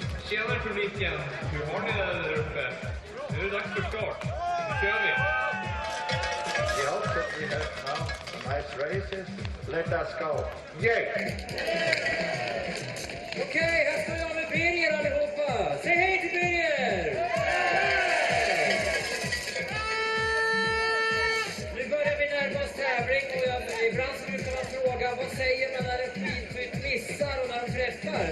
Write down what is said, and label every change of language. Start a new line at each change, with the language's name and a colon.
Swedish: Tjena publiken, hur har ni det där uppe? Nu är det dags för start. Nu kör vi!
English: We hope that we have now some nice races. Let us go. Yay!
Swedish: Okej, här står jag med Birger allihopa. Säg hej till Birger! Nu börjar vi närma oss tävling och ibland så brukar man fråga vad säger man när en skidskytt missar och när de träffar?